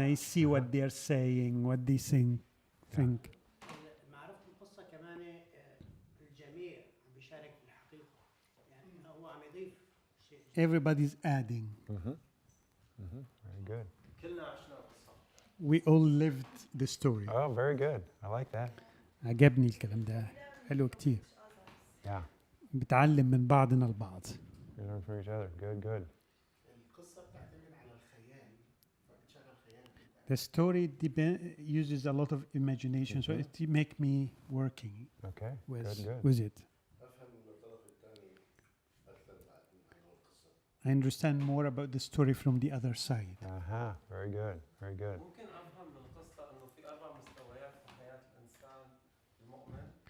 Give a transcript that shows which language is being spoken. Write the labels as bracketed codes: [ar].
[en] I see what they're saying, what they think. [ar] معرفة القصة كمان الجميع عم بيشارك في الحقيقة، يعني هو عم يضيف شيء. [en] Everybody's adding. Very good. We all lived the story. Oh, very good. I like that. [ar] عجبني الكلام ده، حلو كتير. [en] Yeah. [ar] بتعلم من بعضنا البعض. [en] You learn from each other. Good. [ar] القصة بتعتمد على الخيال، فبتشغل خيال. [en] The story uses a lot of imagination, so it make me working Okay, good. with it. I understand more about the story from the other side. Very good. [ar] ممكن أفهم من القصة إنه في 4 مستويات في حياة الإنسان المؤمن.